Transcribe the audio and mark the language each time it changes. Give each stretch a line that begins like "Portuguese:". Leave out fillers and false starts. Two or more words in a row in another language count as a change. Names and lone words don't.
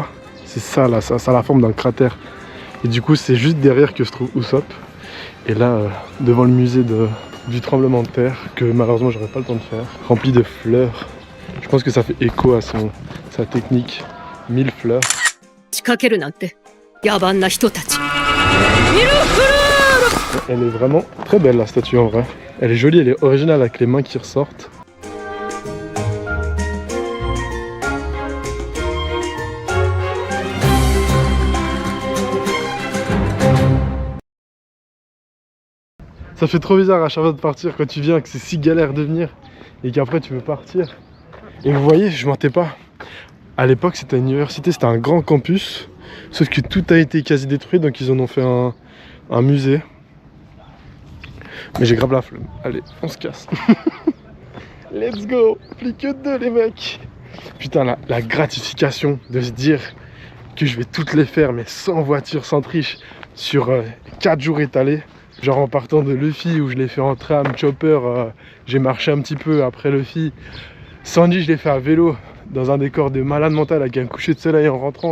French: C'est ça là, ça a la forme d'un cratère. Et du coup c'est juste derrière que se trouve Usopp. Et là, devant le musée du tremblement de terre, que malheureusement j'aurais pas le temps de faire, rempli de fleurs. Je pense que ça fait écho à sa technique. 1000 fleurs.
Japanese: 仕掛けるなんて野蛮な人たち。ミルフルール
French: Elle est vraiment très belle la statue en vrai. Elle est jolie, elle est originale avec les mains qui ressortent. Ça fait trop bizarre à chaque fois de partir quand tu viens, que c'est si galère de venir et qu'après tu veux partir. Et vous voyez, je mentais pas. À l'époque, c'était une université, c'était un grand campus. Sauf que tout a été quasi détruit, donc ils en ont fait un musée. Mais j'ai grave la flemme. Allez, on se casse.
English: Let's go.
French: Plus que 2 les mecs. Putain, la gratification de se dire que je vais toutes les faire, mais sans voiture, sans triche, sur 4 jours étalés. Genre en partant de Luffy où je l'ai fait en tram, chopper, j'ai marché un petit peu après Luffy. Sandy, je l'ai fait à vélo dans un décor de malade mental avec un coucher de soleil en rentrant.